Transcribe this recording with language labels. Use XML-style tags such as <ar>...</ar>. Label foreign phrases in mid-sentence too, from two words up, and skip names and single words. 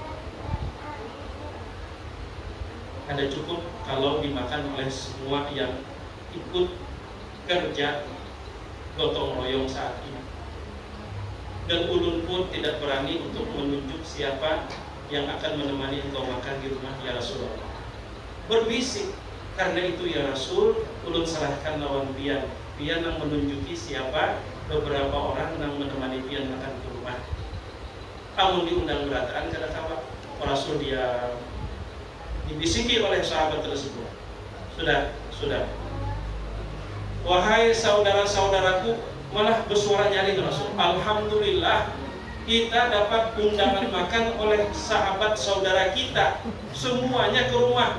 <id>Ada cukup kalau dimakan oleh semua yang ikut kerja gotong royong saat ini.</id> <bjn>Dan ulun pun tidak berani untuk menunjuk siapa yang akan menemani engkau makan di rumah</bjn> <ar>يا رسول الله.</ar> <bjn>Berbisik, karena itu</bjn> <ar>يا رسول,</ar> <bjn>ulun serahkan lawan pian yang menunjuki siapa beberapa orang yang menemani pian makan ke rumah. Amun diundang berataan kada kawan,</bjn> <id>Rasul dia dibisiki oleh sahabat tersebut. Sudah. Wahai saudara-saudaraku, malah bersuara nyaring Rasul. Alhamdulillah, kita dapat undangan makan oleh sahabat saudara kita, semuanya ke rumah.</id>